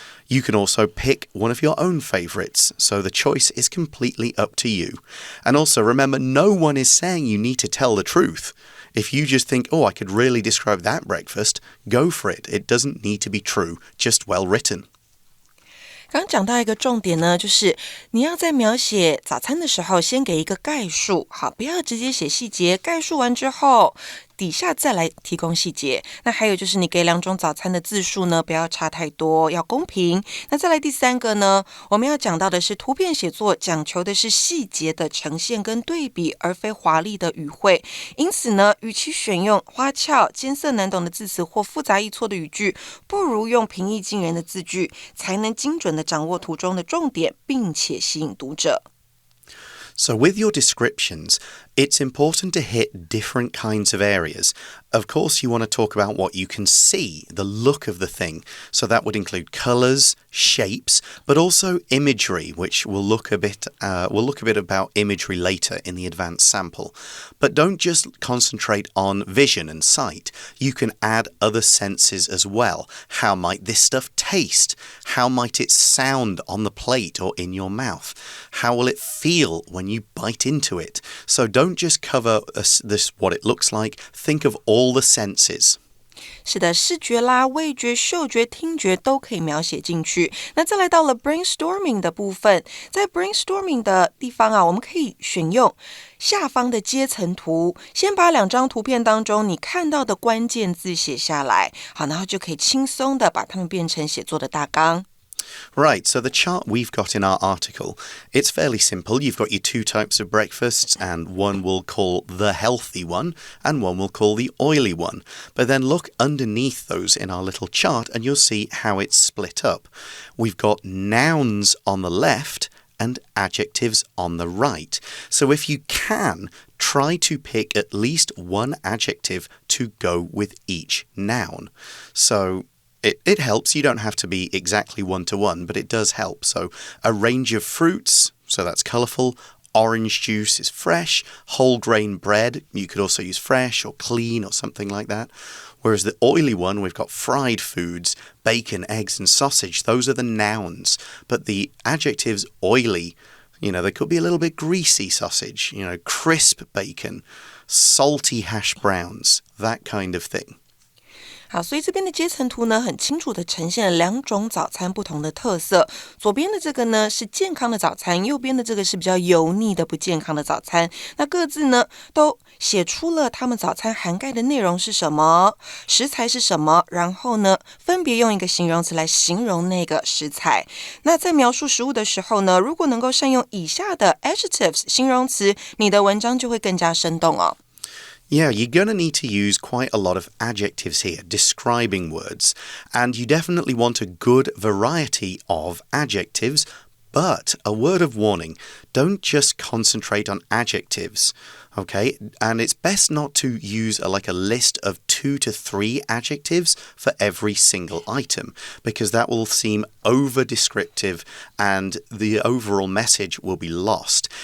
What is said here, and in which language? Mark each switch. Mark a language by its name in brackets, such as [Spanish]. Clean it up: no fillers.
[English] You can also pick one of your own favorites, so the choice is completely up to you. And also remember, no one is saying you need to tell the truth. If you just think, oh, I could really describe that breakfast, go for it. It doesn't need to be true, just well written. [Chinese] 刚刚讲到一个重点呢，就是你要在描写早餐的时候，先给一个概述，好，不要直接写细节。概述完之后，底下再来提供细节。那还有就是你给2种早餐的字数呢，不要差太多，要公平。那再来第3个呢，我们要讲到的是图片写作，讲求的是细节的呈现跟对比，而非华丽的语汇。因此呢，与其选用花俏、艰涩难懂的字词或复杂易错的语句，不如用平易近人的字句，才能精准的掌握图中的重点，并且吸引读者。 [English] So with your descriptions, it's important to hit different kinds of areas. Of course, you want to talk about what you can see, the look of the thing. So that would include colors, shapes, but also imagery, which we'll look a bit about imagery later in the advanced sample. But don't just concentrate on vision and sight. You can add other senses as well. How might this stuff taste? How might it sound on the plate or in your mouth? How will it feel when you bite into it? So don't just cover what it looks like. Think of all the senses. [Chinese] 是的，视觉啦、味觉、嗅觉、听觉都可以描写进去。那再来到了 brainstorming 的部分，在 brainstorming 的地方啊，我们可以选用下方的阶层图，先把2张图片当中你看到的关键字写下来，好，然后就可以轻松的把它们变成写作的大纲。 [English] Right, so the chart we've got in our article, it's fairly simple. You've got your 2 types of breakfasts, and one we'll call the healthy one, and one we'll call the oily one. But then look underneath those in our little chart, and you'll see how it's split up. We've got nouns on the left and adjectives on the right. So if you can, try to pick at least one adjective to go with each noun. So it helps. You don't have to be exactly one-to-one, but it does help. So a range of fruits, so that's colourful. Orange juice is fresh. Whole grain bread, you could also use fresh or clean or something like that. Whereas the oily one, we've got fried foods, bacon, eggs and sausage. Those are the nouns. But the adjectives oily, they could be a little bit greasy sausage, crisp bacon, salty hash browns, that kind of thing. [Chinese] 好，所以这边的阶层图呢，很清楚的呈现了2种早餐不同的特色。左边的这个呢是健康的早餐，右边的这个是比较油腻的不健康的早餐。那各自呢都写出了他们早餐涵盖的内容是什么，食材是什么，然后呢分别用一个形容词来形容那个食材。那在描述食物的时候呢，如果能够善用以下的 adjectives 形容词，你的文章就会更加生动哦。 [English] Yeah, you're going to need to use quite a lot of adjectives here, describing words. And you definitely want a good variety of adjectives. But a word of warning, don't just concentrate on adjectives, okay? And it's best not to use a list of 2 to 3 adjectives for every single item, because that will seem over-descriptive and the overall message will be lost.